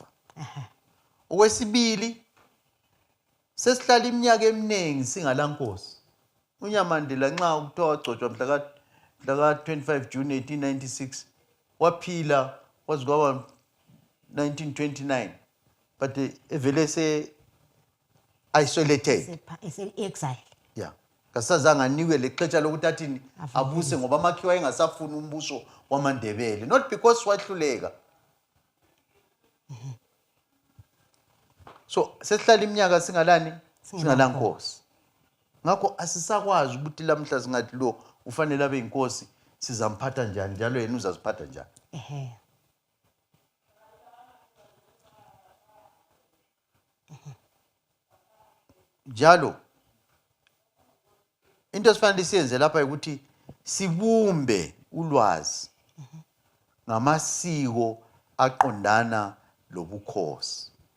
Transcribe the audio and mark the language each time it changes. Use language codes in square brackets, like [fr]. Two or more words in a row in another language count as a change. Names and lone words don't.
[nd] Okwesibili, sesihlala iminyaka eminingi singalankosi. UNyamandela nxa kuthiwa wagcotshwa mhla ka 25 June 1896 waphila waze kwaba 1929, but evele se isolated. [en] Exile. Yeah. [nd] Kasazange anikwe lexesha lokuthi athini abuse ngoba amakhiwa engasafuni umbuso wamaNdebele, [en] not because wahluleka. [nd] So sesihlala iminyaka singalankosi. Ngakho asisakwazi ukuthi lamhla singathi lo ufanele abe inkosi sizamphatha njani njalo yena uzaziphatha njani. Njalo into esifanele siyenze lapha ukuthi sibumbe ulwazi ngamasiko aqondana lobukhosi.